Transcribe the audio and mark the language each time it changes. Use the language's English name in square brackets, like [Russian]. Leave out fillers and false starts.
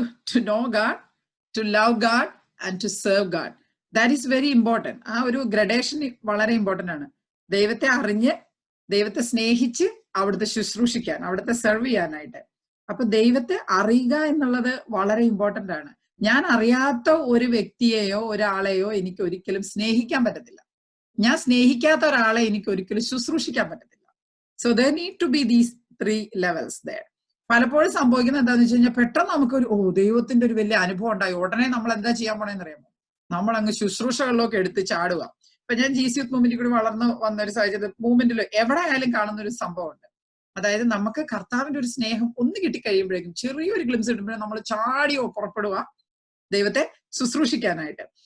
[English] to know God, to love God and to serve God. That is very important. [Malayalam] ആ ഒരു gradation വളരെ important ആണ്. ദൈവത്തെ അറിഞ്ഞ്, ദൈവത്തെ സ്നേഹിച്ച് അവിടുത്തെ ശുശ്രൂഷിക്കാൻ, അവിടുത്തെ സെർവ് ചെയ്യാനായിട്ട്. അപ്പൊ ദൈവത്തെ അറിയുക എന്നുള്ളത് വളരെ ഇമ്പോർട്ടന്റ് ആണ്. ഞാൻ അറിയാത്ത ഒരു വ്യക്തിയെയോ ഒരാളെയോ എനിക്ക് ഒരിക്കലും സ്നേഹിക്കാൻ പറ്റത്തില്ല. ഞാൻ സ്നേഹിക്കാത്ത ഒരാളെ എനിക്ക് ഒരിക്കലും ശുശ്രൂഷിക്കാൻ പറ്റത്തില്ല. [English] So there need to be these 3 levels there. [Malayalam] പലപ്പോഴും സംഭവിക്കുന്നത് എന്താണെന്ന് വെച്ച് കഴിഞ്ഞാൽ, പെട്ടെന്ന് നമുക്കൊരു ദൈവത്തിന്റെ ഒരു വലിയ അനുഭവം ഉണ്ടായി, ഉടനെ നമ്മൾ എന്താ ചെയ്യാൻ പോണെന്ന് അറിയാമോ? നമ്മൾ അങ്ങ് ശുശ്രൂഷകളിലൊക്കെ എടുത്ത് ചാടുക. ഇപ്പൊ ഞാൻ GC യൂത്ത് മൂവ്മെന്റിൽ കൂടി വളർന്നു വന്ന ഒരു സാഹചര്യത്തിൽ മൂവ്മെന്റിൽ എവിടെ ആയാലും കാണുന്ന ഒരു സംഭവമുണ്ട്. അതായത് നമുക്ക് കർത്താവിന്റെ ഒരു സ്നേഹം ഒന്ന് കിട്ടിക്കഴിയുമ്പോഴേക്കും, ചെറിയൊരു ഗ്ലിംസ് കിട്ടുമ്പോഴേ നമ്മൾ ചാടിയോ പുറപ്പെടുക ദൈവത്തെ ശുശ്രൂഷിക്കാനായിട്ട്.